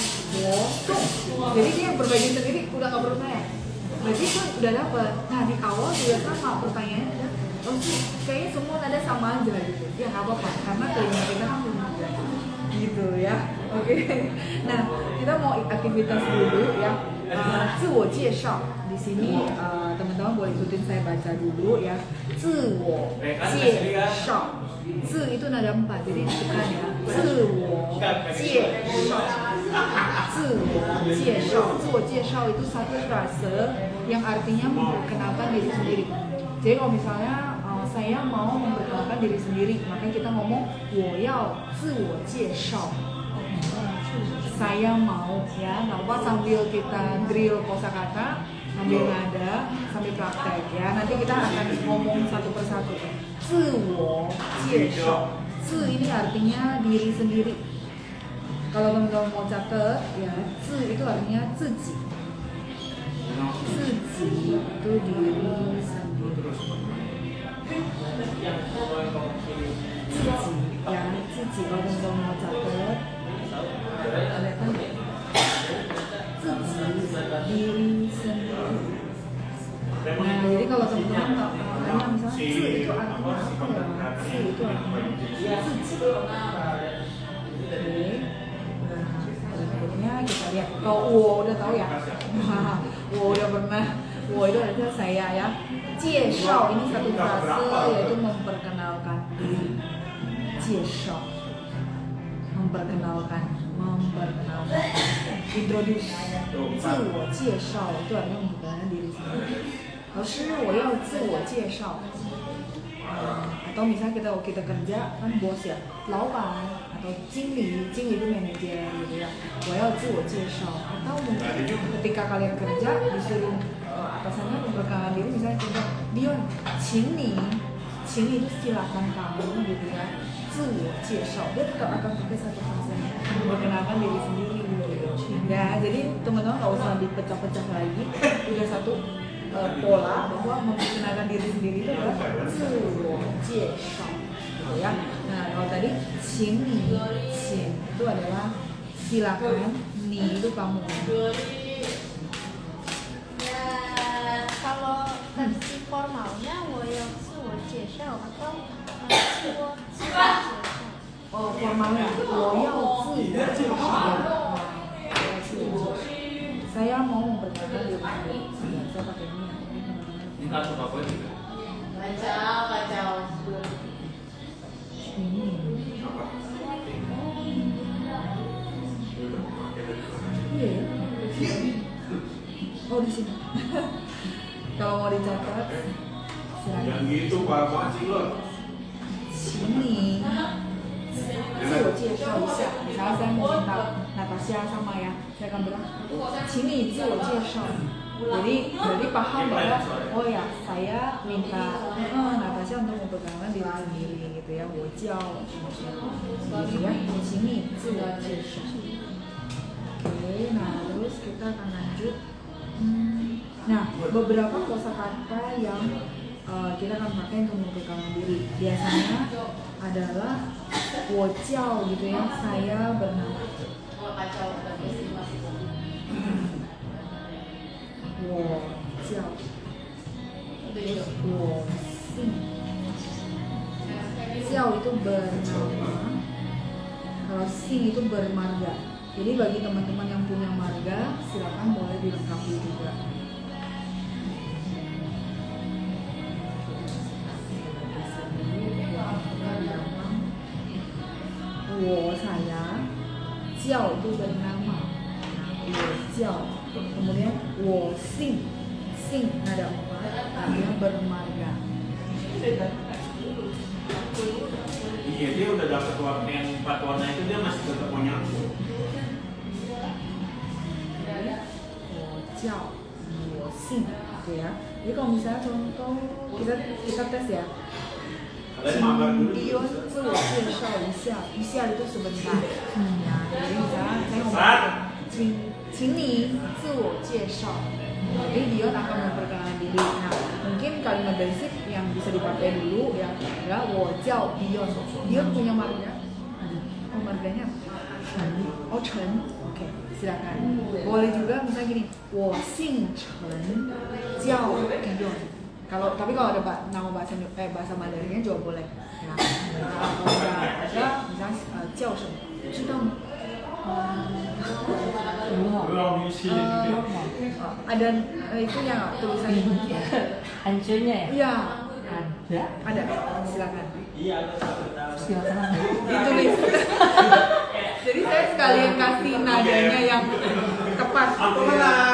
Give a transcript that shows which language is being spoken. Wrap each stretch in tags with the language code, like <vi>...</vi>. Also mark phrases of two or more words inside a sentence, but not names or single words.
<id>Jadi dia perbaiki sendiri, udah nggak perlu saya. Berarti itu udah dapat. Nah di awal juga sama pertanyaannya ada, kayaknya semua nada sama aja gitu. Ya nggak apa-apa, karena telinga kita kan belum ada. Gitu ya. Oke. Nah kita mau aktivitas dulu ya.</id> <zh>自我介绍</zh> <id>di sini teman-teman boleh ikutin saya baca dulu ya.</id> <zh>自我介绍</zh> <id>自 itu nada 4 jadi tekan ya.</id> <zh>自我介绍 自我介绍</zh> <id>itu satu frase yang artinya memperkenalkan diri sendiri. Jadi kalau misalnya saya mau memperkenalkan diri sendiri, makanya kita ngomong</id> <zh>我要自我介绍.</zh> <id>Saya mau, ya, nggak apa sambil kita drill kosakata, sambil nada, sambil praktek, ya. Nanti kita akan ngomong satu persatu.</id> <zh>自我介绍,</zh> <id>自 ini artinya diri sendiri. Kalau teman-teman mau catat, ya, 自 itu artinya 自己. 自己 itu diri sendiri. 自己, ya, 自己 kalau teman-teman mau catat. 自己 diri sendiri. Nah, jadi kalau teman-teman nggak tanya misalnya 自 itu artinya apa ya? 自 itu artinya 自己. Oke. Nah, berikutnya kita lihat. Kalau 我 udah tahu ya. 我 udah pernah. 我 itu artinya saya, ya. 介绍 ini satu frase yaitu memperkenalkan diri. 介绍 memperkenalkan. Introduce.</id> <zh>自我介绍</zh> <id>itu artinya memperkenalkan diri sendiri.</id> <zh>老师，我要自我介绍.</zh> <id>Atau misalnya kita kerja kan bos ya, 老板 atau 经理 itu manajer gitu ya.</id> <zh>我要自我介绍.</zh> <id>Atau mungkin ketika kalian kerja disuruh atasannya memperkenalkan diri, misalnya contoh, Dion,</id> <zh>请你</zh> <id>itu silakan kamu gitu ya.</id> <zh>自我介绍,</zh> <id>dia tetap akan pakai satu frase memperkenalkan diri sendiri gitu. Ya, jadi teman-teman nggak usah dipecah-pecah lagi, udah satu pola bahwa memperkenalkan diri sendiri itu adalah</id> <zh>自我介绍</zh> <id>gitu ya. Nah, kalau tadi</id> <zh>请你</zh> <id>itu adalah silakan, 你 itu kamu. Kalau versi formalnya</id> <zh>我要自我介绍</zh> <id>atau</id> <zh>自我介绍.</zh> <id>Oh, formalnya</id> <zh>我要自我介绍.</zh> <id>Saya mau memperkenalkan diri sendiri. Saya pakai ini. Ini kartu apa juga? Ini. Iya ya. Oh, di sini. Kalau mau dicatat, silakan. Yang gitu Pak, makasih loh. Sini.</id> <zh>自我介绍一下，</zh> <id>misalnya saya mau minta Natasha sama ya, saya akan bilang,</id> <zh>请你自我介绍.</zh> <id>Jadi paham bahwa oh ya saya minta Natasha untuk memperkenalkan diri sendiri gitu ya,</id> <zh>我叫</zh> <id>gitu ya,</id> <zh>请你自我介绍.</zh> <id>Oke, nah terus kita akan lanjut. Nah, beberapa kosakata yang kita akan pakai untuk memperkenalkan diri. Biasanya adalah</id> <zh>我叫</zh> <id>gitu ya, saya bernama.</id> <zh>我叫 我姓 叫</zh> <id>itu bernama, kalau sing itu bermarga. Jadi bagi teman-teman yang punya marga silakan boleh dilengkapi juga. 我 saya, 叫 itu bernama,</id> <zh>我叫,</zh> <id>kemudian</id> <zh>我姓</zh> <id>ada 4, artinya bermarga. Iya, dia udah dapat warna yang 4 warna itu, dia masih tetap mau nyambung.</id> <zh>我叫 我姓</zh> <id>gitu ya. Jadi kalau misalnya contoh kita tes ya. Dion</id> <zh>自我介绍一下</zh> <id>itu sebentar. Ya, jadi misalnya saya ngomong</id> <zh>请你自我介绍.</zh> <id>Jadi Dion akan memperkenalkan diri. Nah, mungkin kalimat basic yang bisa dipakai dulu ya adalah</id> <zh>我叫</zh> <id>Dion. Dion punya marga. Oh, marganya Chen. Oh, Chen. Oke, silakan. Boleh juga misalnya gini,</id> <zh>我姓陈叫 Dion.</zh> <id>Tapi kalau ada nama bahasa Mandarinnya juga boleh. Ya. Kalau ada misalnya</id> <zh>叫什么，知道吗？</zh> <id>ada itu ya tulisannya. Hancurnya ya? Iya. Ada? Ada. Silakan. Silakan. Ditulis. Jadi saya sekalian kasih nadanya yang tepat.</id>